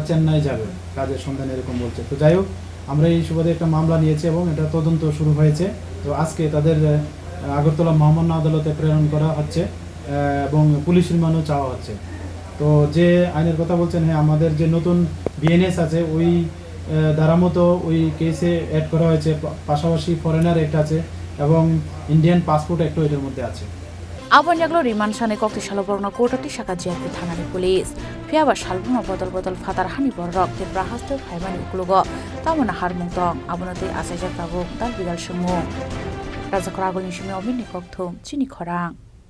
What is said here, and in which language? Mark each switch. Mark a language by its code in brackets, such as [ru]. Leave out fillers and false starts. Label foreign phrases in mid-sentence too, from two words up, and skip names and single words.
[bn] চেন্নাই যাবে কাজের সন্ধানে এরকম বলছে তো যাই হোক আমরা এই সুবাদে একটা মামলা নিয়েছি এবং এটা তদন্ত শুরু হয়েছে তো আজকে তাদের আগরতলা মহামান্য আদালতে প্রেরণ করা হচ্ছে এবং [en] police remand [bn] চাওয়া হচ্ছে তো যে আইনের কথা বলছেন হ্যাঁ আমাদের যে নতুন বিএনএস আছে ওই ধারা মতো ওই কেসে অ্যাড করা হয়েছে পাশাপাশি ফরেনার অ্যাক্ট আছে এবং ইন্ডিয়ান পাসপোর্ট অ্যাক্টও এটার মধ্যে আছে [trp] abon yaglo riman sane kokti shalborno kotati shaka GRP Thanani Police phiaba shalborno botol fatar hani borok Tripura haste phaimani uklugo tamona harmung tong abonati asaijak tabu dal bidal shemu rajakragolni shimi obini Koktwma Chini Khorang